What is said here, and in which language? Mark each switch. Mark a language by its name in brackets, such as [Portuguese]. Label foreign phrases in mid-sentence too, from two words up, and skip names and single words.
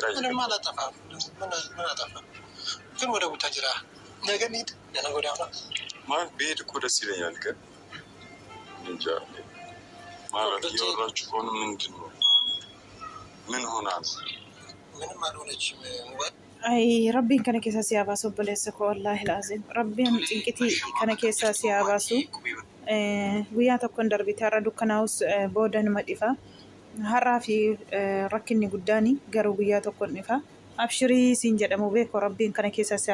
[Amharic] ምንም አላጠፋም ምን አጠፋ ግን ወደ ቡታጅራ ነገ እንሂድ ነገ ወዲያ ማለት ብሄድ እኮ ደስ ይለኛል ግን እንጃ ማለት እያወራችሁ ከሆነ ምንድን ነው ምን ሆና ነው ምንም አልሆነችም [Oromo] Ay rabbiin kana keessa si haa baasu obboleessa koo [Arabic] والله لازم. [Oromo] Rabbiin cinqitii kana keessa si haa baasu. Guyyaa tokkoon darbite har'a dukkanaa'us booda nima dhifa. Har'aa fi rakkinni guddaan garuu guyyaa tokkoon dhifa. Abshirii siin jedhamu beeku rabbiin kana keessa si